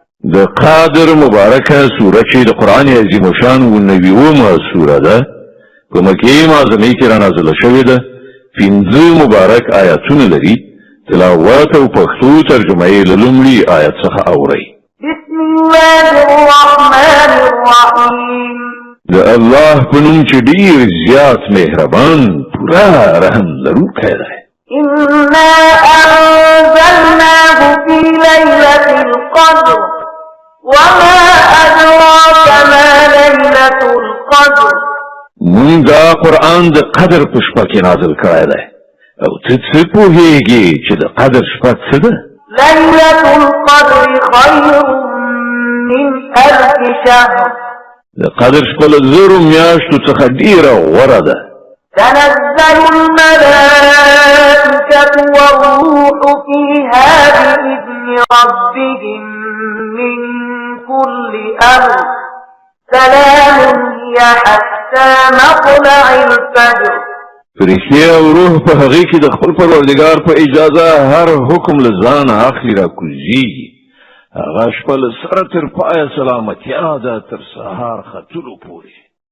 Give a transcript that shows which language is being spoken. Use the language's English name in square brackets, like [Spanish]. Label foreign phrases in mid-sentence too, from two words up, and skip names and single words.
[Pashto] د قادر مبارکه سوره چې د قرآن عظیم شان و 90 سوره ده په مکه معظمه کې را نازله شوې ده 15 مبارک آیاتونه لري تلاوت او پښتو ترجمه یې لومړی آیت څخه اوري [Arabic] بسم الله الرحمن الرحیم [Pashto] د الله په نوم چې ډیر زیات مهربان پورا رحم لرونکی دی [Arabic] إنا أنزلناه في ليلة القدر وما أدراك ما ليلة القدر [Pashto] مونږ دا قرآن د قدر په شپه کې نازل کړی دی او ته څه پوهېږې چې د قدر شپه څه ده [Arabic] ليلة القدر خير من 1000 شهر [Pashto] د قدر شپه له 1000 میاشتو څخه ډیره غوره ده [Arabic] تنزل الملائكة والروح فيها بإذن ربهم من كل أمر سلام هي حتى مطلع الفجر [Pashto] فرشتي او روح په هغه کې د خپل پروردګار په اجازه هر حکم له ځان اخلي را کوزيږي هغه شپه له سره تر پایه سلامتیا ده تر سهار ختلو پورې